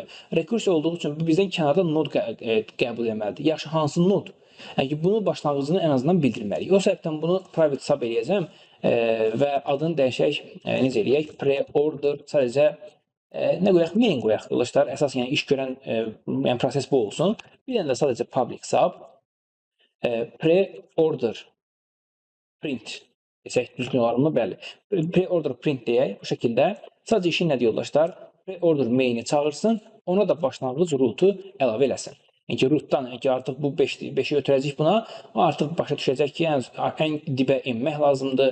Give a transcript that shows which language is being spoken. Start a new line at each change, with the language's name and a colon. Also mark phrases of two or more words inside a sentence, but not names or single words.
Azerbaijani: Rekursiya olduğu üçün bu bizdən kənardan nod qəbul etməlidir. Yaxşı, hansı nod? Yəni ki, bunu başlanğıcını ən azından bildirməliyik. O səbəbdən bunu
English: private sub
Azerbaijani: eləyəcəm və adını dəyişək, necə eləyək? Pre-order sadəcə nə qoyaq? Main qoyaq yoldaşlar. Əsas yəni iş görən proses bu olsun. Bir dənə də sadəcə
English: public sub pre-order print
Azerbaijani: desək düzgün olar mı? Bəli.
English: Pre-order print
Azerbaijani: deyək bu şəkildə. Sadəcə işin nədir yoldaşlar?
English: Pre-order main'i
Azerbaijani: çağırsın, ona da başlanğıc root'u əlavə eləsin. Yəni ki, root'dan artıq bu 5'i ötürəcək buna, o artıq başa düşəcək ki, ən dibə enmək lazımdır.